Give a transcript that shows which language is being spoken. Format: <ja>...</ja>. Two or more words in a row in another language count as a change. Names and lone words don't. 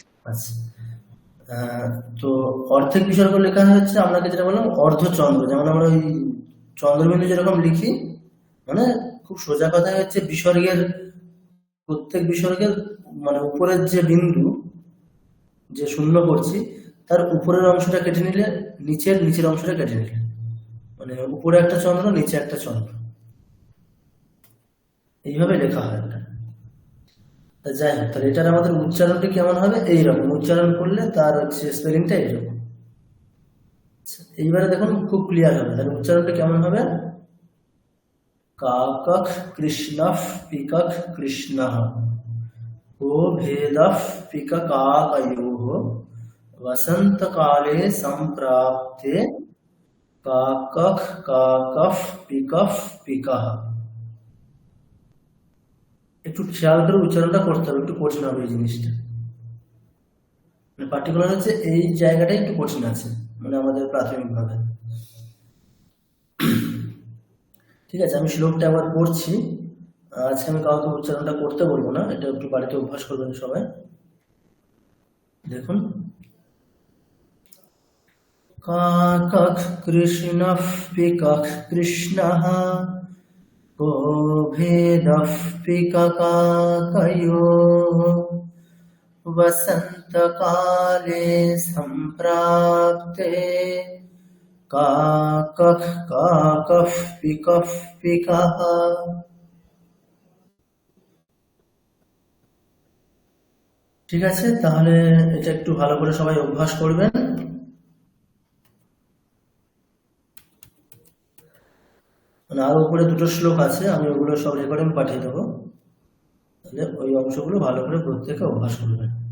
<bn>আচ্ছা, তো অর্ধেক বিসর্গ লেখা হচ্ছে আপনাকে যেটা বললাম অর্ধচন্দ্র, যেমন আমরা ওই চন্দ্রবিন্দু যেরকম লিখি, মানে খুব সোজা কথা হচ্ছে বিসর্গের প্রত্যেক বিসর্গের মানে উপরের যে বিন্দু যে শূন্য করছি তার উপরের অংশটা কেটে নিলে নিচের অংশটা কেটে নিলে, মানে উপরে একটা চন্দ্র নিচে একটা চন্দ্র, এইভাবে লেখা হয়। তা যাই হোক, তাহলে এটার আমাদের উচ্চারণটি কেমন হবে? এইরকম উচ্চারণ করলে তার হচ্ছে স্পেলিংটা এইরকম। আচ্ছা, এইবারে দেখুন খুব ক্লিয়ার হবে। তাহলে উচ্চারণটা কেমন হবে?</bn> <sa>কাকখ কৃষ্ণফ পিকখ কৃষ্ণঃ को भेदः पिककाकयोः वसन्तकाले सम्प्राप्ते काकः काकः पिकः पिकः।</sa> <bn>একটু খেয়াল করে উচ্চারণটা করতে হবে, একটু কঠিন হবে এই জিনিসটা। মানে পার্টিকুলার হচ্ছে এই জায়গাটা একটু কঠিন আছে, মানে আমাদের প্রাথমিকভাবে। ঠিক আছে, আমি শ্লোকটা একবার পড়ছি। আজকে আমি কাউকে উচ্চারণটা করতে বলবো না, এটা একটু বাড়িতে অভ্যাস করবেন সবাই।</bn> <sa>দেখুন, কাকখ কৃষ্ণঃ পিকখ কৃষ্ণঃ को भेदः पिककाकयोः वसन्तकाले सम्प्राप्ते काकः काकः पिकः पिकः।</sa> <bn>ঠিক আছে, তাহলে এটা একটু ভালো করে সবাই অভ্যাস করবেন। মানে আরো উপরে দুটো শ্লোক আছে, আমি ওগুলো সব রেকর্ডিং পাঠিয়ে দেবো, তাহলে ওই অংশগুলো ভালো করে প্রত্যেকে অভ্যাস করবেন।</bn>